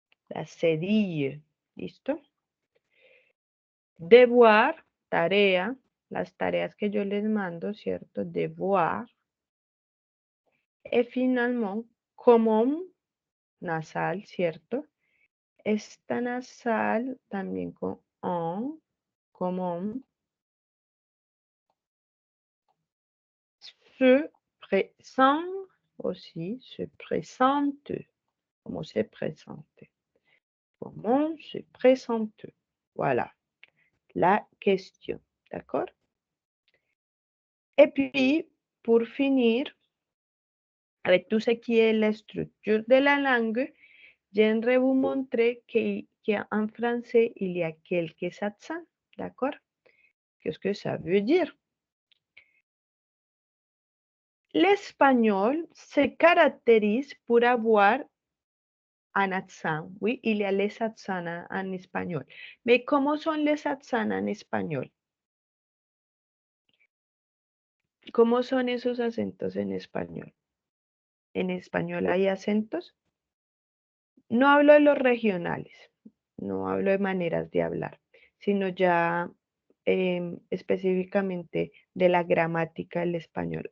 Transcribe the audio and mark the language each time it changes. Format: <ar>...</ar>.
<es>La cedille, ¿listo? Devoir, tarea, las tareas que yo les mando, ¿cierto? Devoir. Y finalmente, común, nasal, ¿cierto? Esta nasal también con on, común.</es> <fr>Se présente aussi, se présente. Comment se présente? Comment se présente? Voilà la question. D'accord? Et puis, pour finir, avec tout ce qui est la structure de la langue, j'aimerais vous montrer qu'en français, il y a quelques accents. D'accord? Qu'est-ce que ça veut dire? L'espagnol se caractérise pour avoir un accent. Oui, il y a les accents en espagnol. Mais comment sont les accents en espagnol?</fr> <es>¿Cómo son esos acentos en español? ¿En español hay acentos? No hablo de los regionales, no hablo de maneras de hablar, sino ya específicamente de la gramática del español.</es>